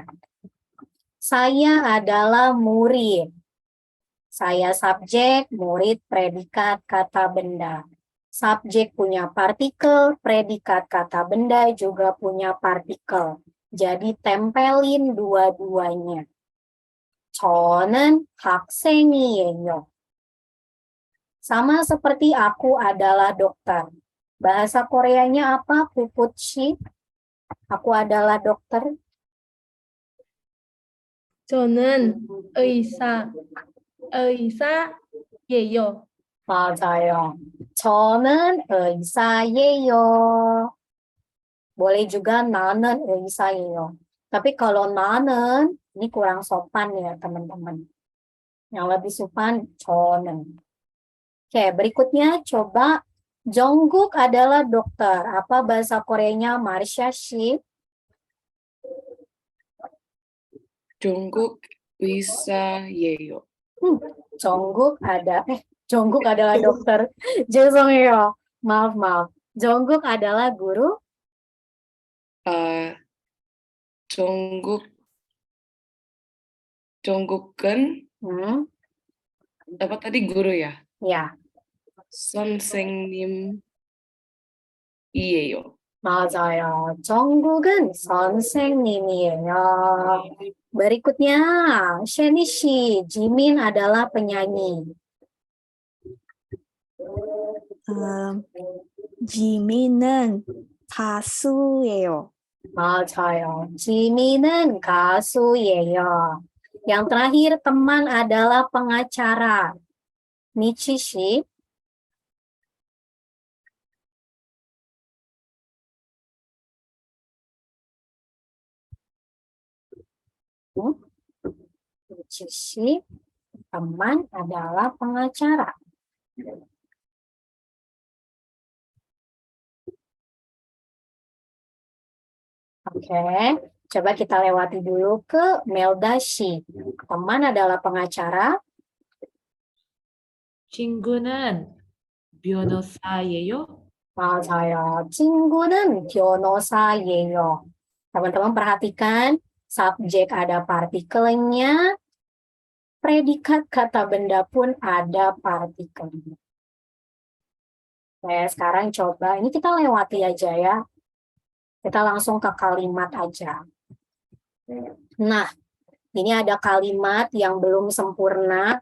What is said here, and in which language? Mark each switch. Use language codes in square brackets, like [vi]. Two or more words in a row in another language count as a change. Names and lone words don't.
[id] Saya adalah murid. Saya subjek, murid predikat kata benda. Subjek punya partikel, predikat kata benda juga punya partikel. Jadi tempelin dua-duanya. [ko] 저는 학생이에요. [id] Sama seperti aku adalah dokter. Bahasa Koreanya apa, Puputsi? Aku adalah dokter. [ko] 저는 의사예요. 맞아요. 저는 의사예요. [id] Boleh juga [ko] 나는 의사예요. [id] Tapi kalau 나는, ini kurang sopan ya teman-teman. Yang lebih sopan, 저는. Oke, berikutnya coba Jungkook adalah dokter. Apa bahasa Koreanya, Marsha Shi? [ko] 종국 의사예요. [id] Jungkook adalah dokter. 죄송해요. Maaf. Jungkook adalah guru. 종국은 apa tadi guru ya? Ya, [ko] 선생님이에요. 맞아요. 정국은 선생님이에요. [id] Berikutnya, Sheni Shi, Jimin adalah penyanyi. [ko] 지민은 가수예요. 맞아요. 지민은 가수예요. [id] Yang terakhir, teman adalah pengacara. Nichi Shi. Nichi Shi, teman adalah pengacara. Oke, coba kita lewati dulu ke Melda Shi. Teman adalah pengacara. [ko] 친구는 변호사예요. 맞아요. 친구는 변호사예요. [id] Teman-teman perhatikan, subjek ada partikelnya, predikat kata benda pun ada partikelnya. Oke, sekarang coba, ini kita lewati aja ya. Kita langsung ke kalimat aja. Nah, ini ada kalimat yang belum sempurna.